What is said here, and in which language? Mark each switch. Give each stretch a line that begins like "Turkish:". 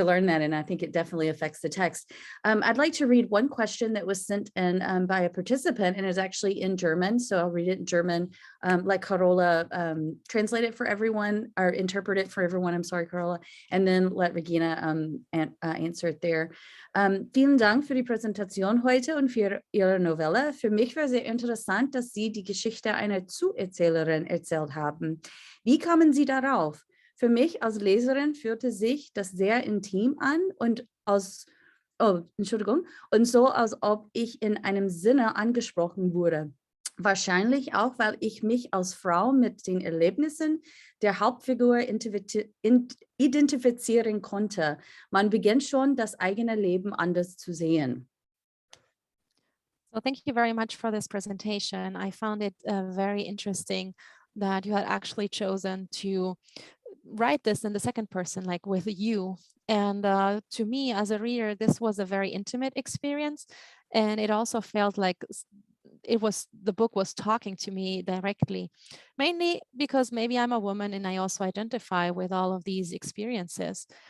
English: And I think it definitely affects the text. I'd like to read one question that was sent in by a participant and is actually in German. So I'll read it in German, let Carola translate it for everyone or interpret it for everyone. I'm sorry, Carola, and then let Regina answer it there.
German: Vielen Dank für die Präsentation heute und für Ihre Novelle. Für mich war sehr interessant, dass Sie die Geschichte einer Zu-Erzählerin erzählt haben. Wie kamen Sie darauf? Für mich als Leserin fühlte sich das sehr intim an und und so, als ob ich in einem Sinne angesprochen wurde. Wahrscheinlich auch, weil ich mich als Frau mit den Erlebnissen der Hauptfigur identifizieren konnte. Man beginnt schon, das eigene Leben anders zu sehen.
English: So thank you very much for this presentation. I found it very interesting that you had actually chosen to write this in the second person, like with you. And to me as a reader, this was a very intimate experience. And it also felt like the book was talking to me directly, mainly because maybe I'm a woman and I also identify with all of these experiences.